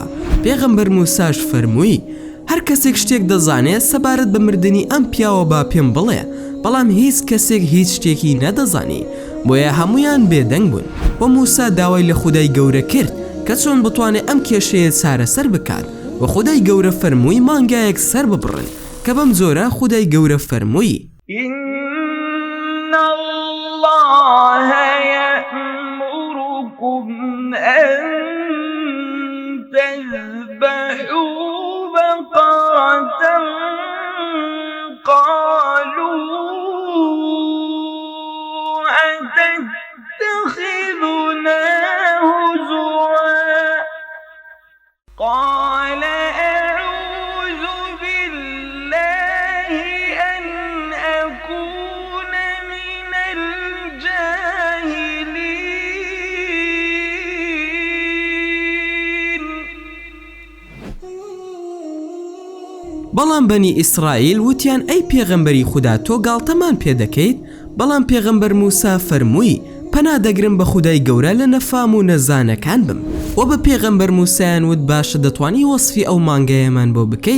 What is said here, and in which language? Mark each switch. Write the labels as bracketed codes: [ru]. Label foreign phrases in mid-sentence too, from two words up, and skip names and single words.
[ckb] پێغەمبەر موساش فەرمووی هەر کەسێک شتێک دەزانێت سەبارەت بە مردنی ئەم پیاوە با پێم بڵێ، بەڵام هیچ کەسێک هیچ شتێکی نەدەزانی، بۆیە هەمویان بێدەنگ بوون و موسا داوای لە خودای گەورە کرد کە چۆن بتوانێت ئەم کێشەیە چارەسەر بکات و خودای گەورە فەرمووی مانگایەک سەر ببڕن کە بەم جۆرە خودای گەورە فەرمووی [ar] إن الله يأمركم أن تذبحوا بقرة قالوا أتتخذنا هزوا قال أعوذ بالله أن أكون من الجاهلين. [ckb] بەڵام بەنی ئیسرائیل وتیان ئەی پێغەمبەری خودا تۆ گاڵتەمان پێ دەکەیت؟ بەڵام پێغەمبەر موسا فەرمووی پەنا دەگرم بە خودای گەورە لە نەفام و نەزانەکان بم و بە پێغەمبەر موسایان وت باشە دەتوانی وەسفی ئەو مانگایەمان بۆ بکەیت؟